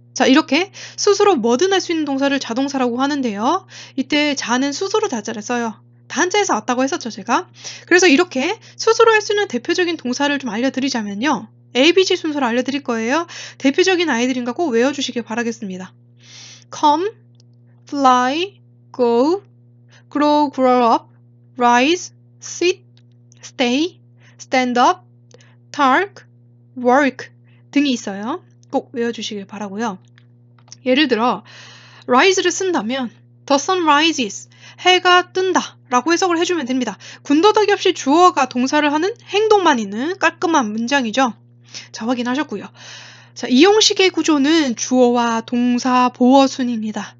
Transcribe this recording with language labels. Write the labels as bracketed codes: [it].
[ko] 자, 이렇게 스스로 뭐든 할 수 있는 동사를 자동사라고 하는데요. 이때 자는 스스로 자자를 써요. 단자에서 왔다고 했었죠, 제가. 그래서 이렇게 스스로 할 수 있는 대표적인 동사를 좀 알려드리자면요. ABC 순서로 알려드릴 거예요. 대표적인 아이들인가 꼭 외워주시길 바라겠습니다. [en] come, fly, go, grow, grow up, rise, sit, stay, stand up, talk, work [ko] 등이 있어요. 꼭 외워주시길 바라고요. 예를 들어 rise를 쓴다면 [en] the sun rises, [ko] 해가 뜬다 라고 해석을 해주면 됩니다. 군더더기 없이 주어가 동사를 하는 행동만 있는 깔끔한 문장이죠. 자, 확인하셨고요. 자, 이 형식의 구조는 주어와 동사, 보어순입니다.